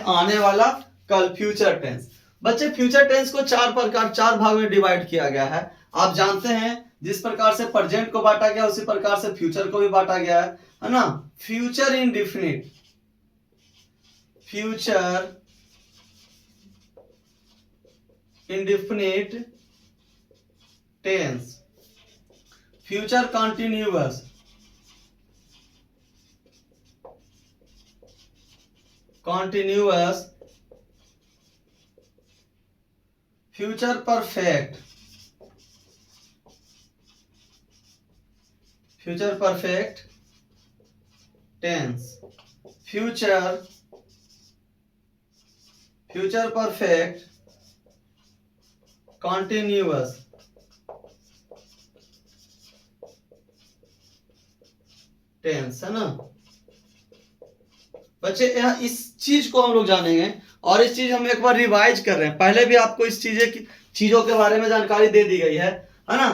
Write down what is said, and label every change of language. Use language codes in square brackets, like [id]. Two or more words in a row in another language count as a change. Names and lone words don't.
[hi] आने वाला कल, [en] future tense. [hi] बच्चे [en] future tense [hi] को चार भाग में डिवाइड किया गया है। आप जानते हैं जिस प्रकार से प्रेजेंट को बांटा गया उसी प्रकार से फ्यूचर को भी बांटा गया है ना। [en] future indefinite, future indefinite tense, future continuous, future perfect, tense, future perfect continuous [hi] टेंस, है ना बच्चे। यहाँ इस चीज को हम लोग जानेंगे और इस चीज हम एक बार रिवाइज कर रहे हैं। पहले भी आपको इस चीजों के बारे में जानकारी दे दी गई है ना।